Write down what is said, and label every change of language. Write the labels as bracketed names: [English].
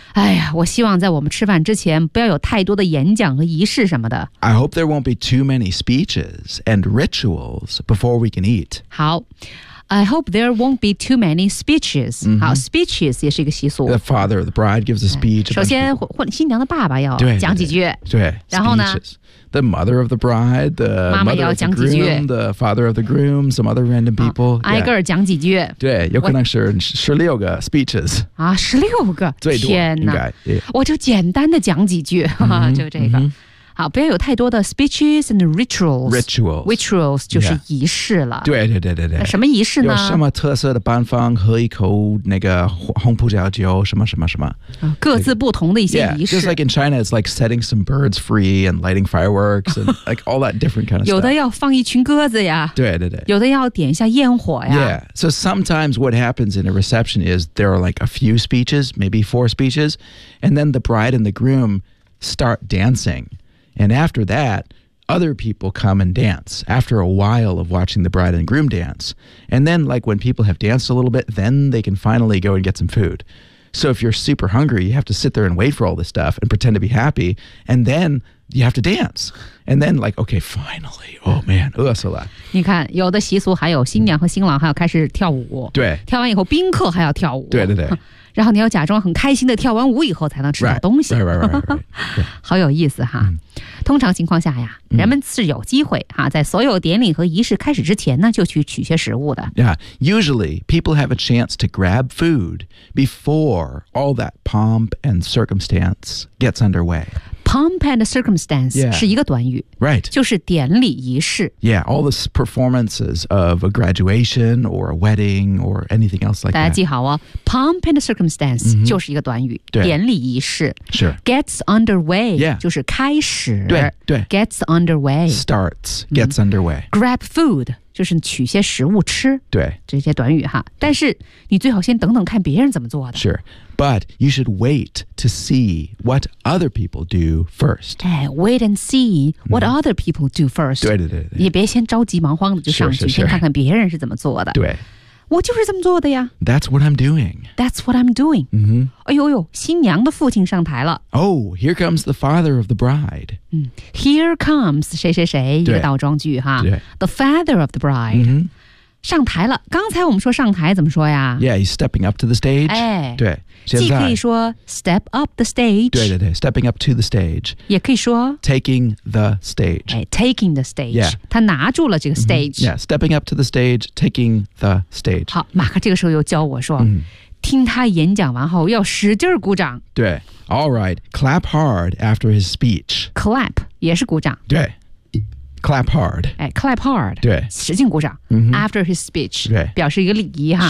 [Chinese] 哎呀我希望在我们吃饭之前不要有太多的演讲和仪式什么的。 [English] I hope there won't be too many speeches and rituals before we can eat. [Chinese] 好。 [English] I hope there won't be too many speeches.、 Mm-hmm. [Chinese] 好 speeches 也是一个习俗。 [English] The father of the bride gives a speech. [Chinese] 首先新娘的爸爸要讲几句。对。然后呢 [English] speeches. The mother of the bride, the [Chinese] 妈妈 [English] mother of the groom, the father of the groom, some other random people.、 [Chinese] 啊 yeah. 挨个讲几句。对有可能是十六个 speeches. 啊十六个。最多天哪应该、yeah. 我就简单的讲几句。 Mm-hmm, 就这个。 Mm-hmm. 好不要有太多的 [English] speeches and rituals. Rituals [Chinese] 就是仪式了。对、yeah. 对对对对。什么仪式呢有什么特色的办法喝一口那个红葡萄酒什么什么什么。各自不同的一些仪式。 [English] Yeah, just like in China, it's like setting some birds free and lighting fireworks and like all that different kind of stuff. [Chinese] 有的要放一群鸽子呀。对对对。有的要点一下焰火呀。 [English] Yeah, so sometimes what happens in a reception is there are like a few speeches, maybe four speeches, and then the bride and the groom start dancing. And after that, other people come and dance after a while of watching the bride and groom dance. And then, like, when people have danced a little bit, then they can finally go and get some food. So if you're super hungry, you have to sit there and wait for all this stuff and pretend to be happy. And then you have to dance. And then, like, okay, finally. Oh, man. Oh, that's a lot. [Chinese] 你看，有的习俗还有新娘和新郎还要开始跳舞。对。跳完以后，宾客还要跳舞。对对对。然后你要假装很开心的跳完舞以后才能吃到东西 [English] right. [Chinese] 好有意思哈、嗯、通常情况下呀人们是有机会哈在所有典礼和仪式开始之前呢就去取些食物的 [English] Yeah, usually people have a chance to grab food before all that pomp and circumstance gets underway Pomp and circumstance、 yeah. [Chinese] 是一个短语 [English] Right [Chinese] 就是典礼仪式 [English] Yeah, all the performances of a graduation or a wedding or anything else like that [Chinese] 大家记好哦 [English] Pomp and circumstance、 mm-hmm. [Chinese] 就是一个短语对典礼仪式 [English] Sure Gets underway Yeah [Chinese] 就是开始对对 [English] Gets underway Starts Gets underway、 Grab food [Chinese] 就是取些食物吃。对。这些短语哈。但是你最好先等等看别人怎么做的。 [English] Sure. But you should wait to see what other people do first. Hey, wait and see what other people do first. [Chinese] 对对对对。也别先着急忙慌的就上去 [English] sure, sure, sure. [Chinese] 先看看别人是怎么做的。对。我就是这么做的呀。 [English] That's what I'm doing. That's what I'm doing.、 Mm-hmm. [Chinese] 哎呦呦，新娘的父亲上台了。 [English] Oh, here comes the father of the bride.、 [Chinese] Here comes 谁谁谁一个倒装句哈。对。 [English] The father of the bride、 mm-hmm. [Chinese] 上台了。刚才我们说上台怎么说呀 [English] ？Yeah, he's stepping up to the stage. [Chinese] 哎，对。既可以说 [English] step up the stage. [Chinese] 对对对 [English] ，stepping up to the stage. [Chinese] 也可以说 [English] taking the stage. 哎 ，taking the stage. Yeah. [Chinese] 他拿住了这个 stage.、 Mm-hmm. [English] Yeah, stepping up to the stage, taking the stage. [Chinese] 好，马克这个时候又教我说、听他演讲完后要使劲鼓掌。对 [English] ，All right, clap hard after his speech. [Chinese] Clap 也是鼓掌。对 [English] ，clap hard. 哎 ，clap hard. [Chinese] 对，使劲鼓掌。 Mm-hmm. [English] After his speech. [Chinese] 对，表示一个礼仪哈。